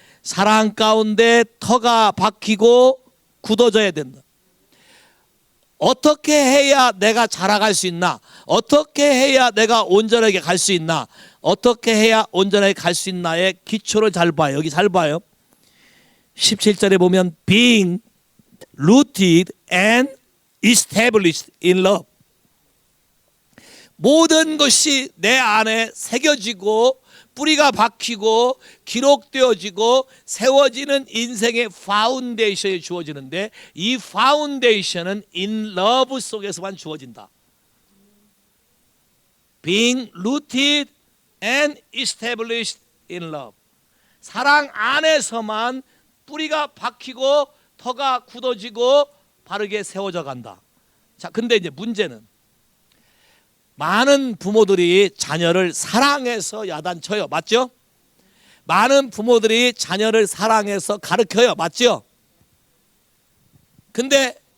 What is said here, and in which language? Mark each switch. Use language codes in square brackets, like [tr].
[ko] 사랑 가운데 터가 박히고 굳어져야 된다. 어떻게 해야 내가 자라갈 수 있나? 어떻게 해야 내가 온전하게 갈 수 있나? 어떻게 해야 온전하게 갈 수 있나의 기초를 잘 봐요. 여기 잘 봐요. 17절에 보면 [en] being rooted and established in love. [ko] 모든 것이 내 안에 새겨지고 뿌리가 박히고 기록되어지고 세워지는 인생의 파운데이션이 주어지는데 이 파운데이션은 [en] in love [ko] 속에서만 주어진다. [en] Being rooted and established in love. [ko] 사랑 안에서만 뿌리가 박히고 터가 굳어지고 바르게 세워져 간다. 자, 근데 이제 문제는 많은 부모들이 자녀를 사랑해서 야단쳐요. 맞죠? 많은 부모들이 자녀를 사랑해서 가르쳐요. 맞죠? 근데